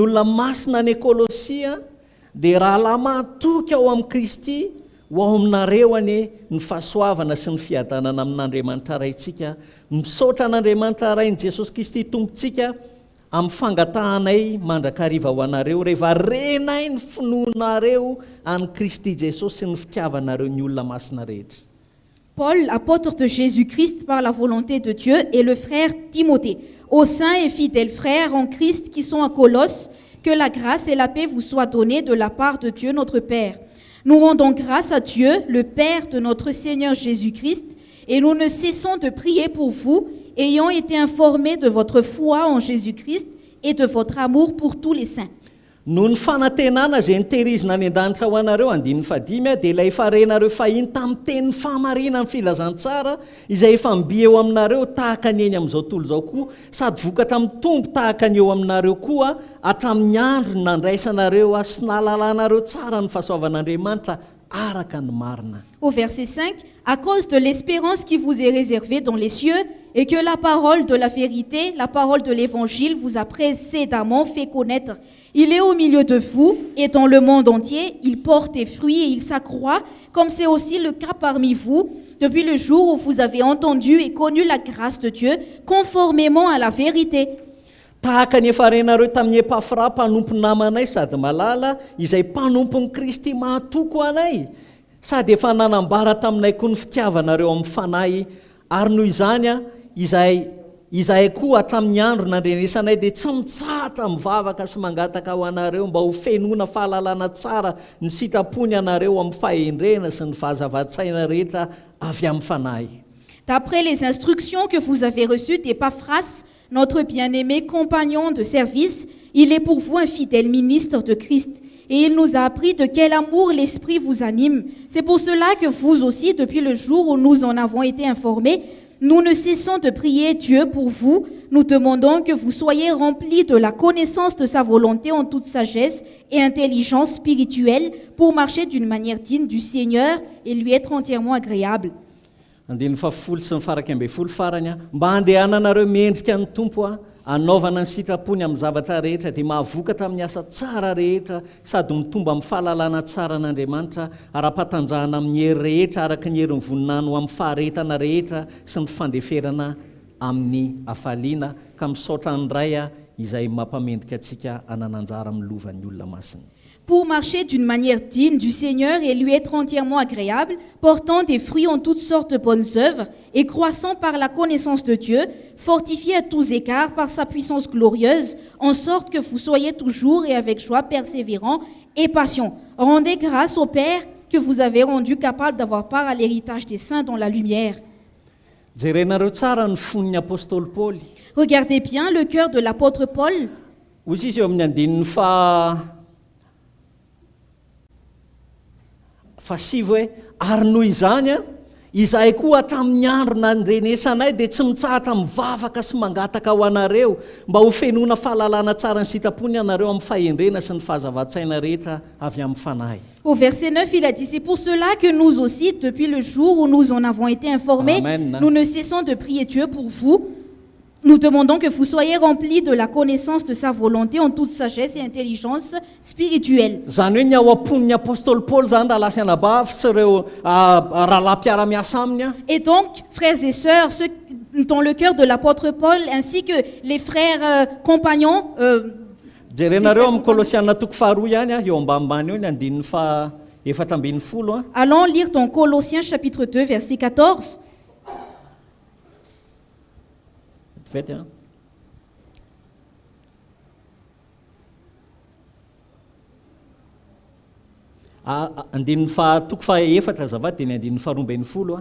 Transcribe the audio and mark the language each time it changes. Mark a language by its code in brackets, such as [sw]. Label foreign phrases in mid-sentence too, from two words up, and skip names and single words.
[mg] olona masina any Kolosia dia rahalahy matoky ao amin'ny Kristy ho ao aminareo ane ny fahasoavana sy ny fiadanana amin'Andriamanitra raintsika misaotra an'Andriamanitra rain'i Jesosy Kristy tompontsika amin'ny fangatahanay mandrakariva ho anareo rehefa renay ny finoanareo any Kristy Jesosy sy ny fitiavanareo ny olona masina rehetra [fr] Paul, apôtre de Jésus-Christ par la volonté de Dieu, et le frère Timothée, aux saints et fidèles frères en Christ qui sont à Colosse, que la grâce et la paix vous soient données de la part de Dieu notre Père. Nous rendons grâce à Dieu, le Père de notre Seigneur Jésus-Christ, et nous ne cessons de prier pour vous, ayant été informés de votre foi en Jésus-Christ et de votre amour pour tous les saints. [mg] no ny fanantenana izay nitehirizina any an-danitra ho anareo andininy fadimy a dia ilay farenareo fahiny tamin'ny tenin'ny fahamarinana ny filazantsara izay efa miby eo aminareo tahaka ny eny amin'izao tontolo izao koa sady vokatra amin'ny tombo tahaka ny eo aminareo koa hatramin'ny andro nandraisanareo sy nahalalànareo tsara ny fahasoavan'Andriamanitra araka ny marina. [fr] Au verset 5, à cause de l'espérance qui vous est réservée dans les cieux, et que la parole de la vérité, la parole de l'évangile vous a précédemment fait connaître. Il est au milieu de vous et dans le monde entier, il porte des fruits et il s'accroît, comme c'est aussi le cas parmi vous, depuis le jour où vous avez entendu et connu la grâce de Dieu, conformément à la vérité. [mg] Tahaka ny efa renareo tamin'ny Epafra mpanompo namanay sady malala izay mpanompon'ny Kristy mahatoko anay sady efa nanambara taminay koa ny fitiavanareo amin'ny fanahy ary noho izany a izay izahay koa hatramin'ny andro nandrenesanay dia tsy mitsahatra mivavaka sy mangataka ho anareo mba ho fenoana fahalalana tsara ny sitrapony anareo amin'ny fahendrena sy ny fahazava-tsaina rehetra avy amin'ny fanahy. [fr] D'après les instructions que vous avez reçues d'Épaphras, notre bien-aimé compagnon de service, il est pour vous un fidèle ministre de Christ. Et il nous a appris de quel amour l'Esprit vous anime. C'est pour cela que vous aussi, depuis le jour où nous en avons été informés, nous ne cessons de prier Dieu pour vous. Nous demandons que vous soyez remplis de la connaissance de sa volonté en toute sagesse et intelligence spirituelle pour marcher d'une manière digne du Seigneur et lui être entièrement agréable. [mg] Andiny fafolo sy ny faraky ambe folo farany mba handehananareo mendrika ny tompo anaovana ny sitrapony amin'ny zavatra rehetra dia mahavokatra amin'ny asa tsara rehetra sady mitomba amin'ny fahalalana tsara n'Andriamanitra ara-patanjahana amin'ny hery rehetra araka ny herin'ny voninany amin'ny faharetana rehetra sy ny fandeferana amin'ny hafaliana ka misaotra ny ray izay mampamendrika antsika hanananjara amin'ny lovan'ny olona masina. [fr] Pour marcher d'une manière digne du Seigneur et lui être entièrement agréable, portant des fruits en toutes sortes de bonnes œuvres et croissant par la connaissance de Dieu, fortifié à tous égards par sa puissance glorieuse, en sorte que vous soyez toujours et avec joie persévérants et patients. Rendez grâce au Père que vous avez rendu capable d'avoir part à l'héritage des saints dans la lumière. [mg] Jerenareo tsara ny fon'ny apôstôly Paoly. [fr] Regardez bien le cœur de l'apôtre Paul. [mg] Ozy izy eo amin'ny andininy fasivo hoe ary noho izany izahay koa hatramin'ny andro nandrenesanay dia tsy mitsahatra mivavaka sy mangataka ho anareo mba ho fenoana fahalalana tsara ny sitrapony anareo amin'ny fahendrena sy ny fahazava-tsaina rehetra avy amin'ny fanahy. [fr] Au verset 9, il a dit, c'est pour cela que nous aussi, depuis le jour où nous en avons été informés, Amen. Nous ne cessons de prier Dieu pour vous. Nous demandons que vous soyez remplis de la connaissance de sa volonté en toute sagesse et intelligence spirituelle. [mg] Zany hoe ny ao am-pon'ny apôstôly Paul zany raha lasy anabavy sy ireo rahalahy mpiara-miasa aminy. [fr] Et donc, frères et sœurs, ceux dans le cœur de l'apôtre Paul, ainsi que les frères compagnons, [mg] jerenareo amin'ny Kolosiana toko faharoa ihany eo ambanimbany eo ny andininy fa efatra ambin'ny folo. [fr] Allons lire dans Colossiens chapitre 2, verset 14. Faites, [mg] andininy toko fa efatra zava dia ny andininy faharoa ambin'ny folo.